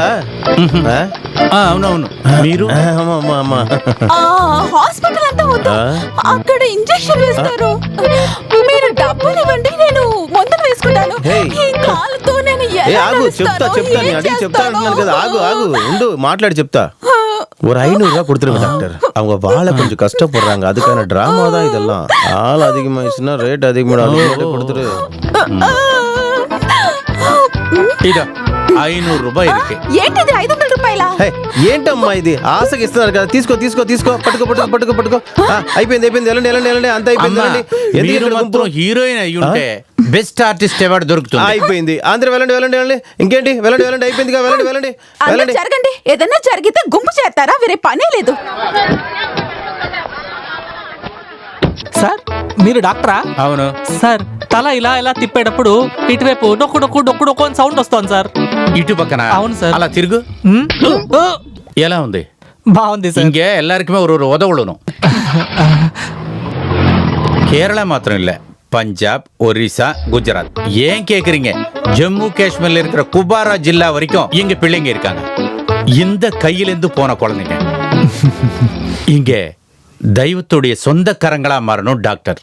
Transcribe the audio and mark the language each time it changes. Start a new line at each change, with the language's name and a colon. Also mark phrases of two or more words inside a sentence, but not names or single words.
Telugu: అవునవును. మీరు? హాస్పిటల్ అంతా వద్దు, అక్కడ ఇంజెక్షన్ వేస్తారు. మీరు డబ్బులు ఇవ్వండి, నేను మందులు వేసుకుంటాను. ఈ కాలుతో నేను చెప్తా అంటున్నాను కదా. ఆగు ఉండు, మాట్లాడి చెప్తా.
Tamil: ஒரு 500 ரூபா கொடுத்துருங்க டாக்டர். அவங்க வாழ கொஞ்சம் கஷ்டப்படுறாங்க, அதுக்கான டிராமா தான் இதெல்லாம். ஆள் அதிகமாயிடுச்சுன்னா ரேட் அதிகமாக கொடுத்துரு.
Telugu: ఇదో 500 రూపాయలు ఇருக்கு. ఏంటిది 500 రూపాయల? ఏంటమ్మా ఇది? ఆశకి ఇస్తున్నారు కదా. తీసుకో. పట్టుకో. అయిపోయింది. వెళ్ళండి. అంత అయిపోయింది. మీరు మాత్రం హీరోయిన్ అయ్యి ఉంటే
English: best artist award
Telugu: దొరుకుతుంది. అయిపోయింది. అందరూ వెళ్ళండి. ఇంకేంటి? వెళ్ళండి. అయిపోయిందిగా. వెళ్ళండి. జరగండి. ఏదైనా జరిగితే గుంపు చేస్తారా? వేరే పనే లేదు. సార్, మీరు డాక్టరా? అవును సార్. తల ఇలా తిప్పేటప్పుడు ఇటువైపు డొక్కు అని సౌండ్ వస్తుంది సార్. ఇటు పక్కన? అవును సార్. అలా తిరుగు. ఎలా ఉంది? బాగుంది సార్.
Tamil: இங்கே எல்லாருக்குமே ஒரு உதவணும். கேரளா மாத்திரம் இல்ல, பஞ்சாப், ஒரிசா, குஜராத். ஏன் கேக்குறீங்க? ஜம்மு காஷ்மீர்ல இருக்கிற குபாரா ஜில்லா வரைக்கும் இங்க பிள்ளைங்க இருக்காங்க. இந்த கையிலிருந்து போன குழந்தைங்க இங்க தெய்வத்துடைய சொந்த கரங்களா மாறணும் டாக்டர்.